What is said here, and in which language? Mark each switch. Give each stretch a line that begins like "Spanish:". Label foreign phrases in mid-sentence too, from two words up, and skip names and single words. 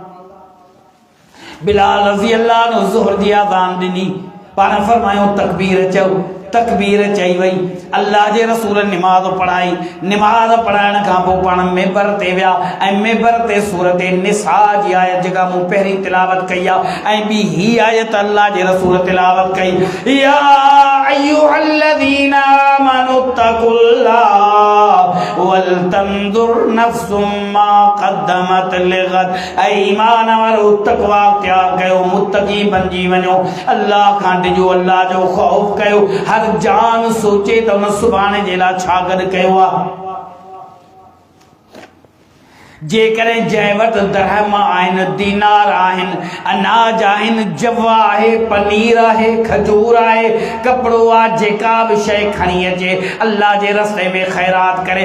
Sindhi: बिलाल
Arabic: رضي الله عنه
Sindhi: ज़ुहर जी आज़ान ॾिनी, पाण फरमायो तकबीर चओ, तकबीर चई वई, अल्लाह जे रसूल निमाज़ पढ़ाई, निमाज़ पढ़ाइण खां पोइ पाण मेंबर ते विया ऐं मेंबर ते सूरत निसा जी आयत जेका मूं पहिरीं तिलावत कई आहे ऐं ॿी ही आयत अल्लाह जे रसूल तिलावत कई,
Arabic: يا أيها الذين آمنوا اتقوا الله ولتنظر نفس ما قدمت لغد.
Sindhi: ऐ ईमान वारो, तक़वा तैयार कयो, मुत्तक़ी बणिजी वञो, अल्लाह खां डिजो, अल्लाह जो ख़ौफ़ कयो, हर जान सोचे त उन सुभाणे जे लाइ छा गॾु कयो आहे। जेकॾहिं जंहिं वटि दरहम आहिनि, दीनार आहिनि, अनाज आहिनि, जवा आहे, पनीर आहे, खजूर आहे, कपिड़ो आहे, जेका बि शइ खणी अचे अल्लाह जे रस्ते में ख़ैरात करे।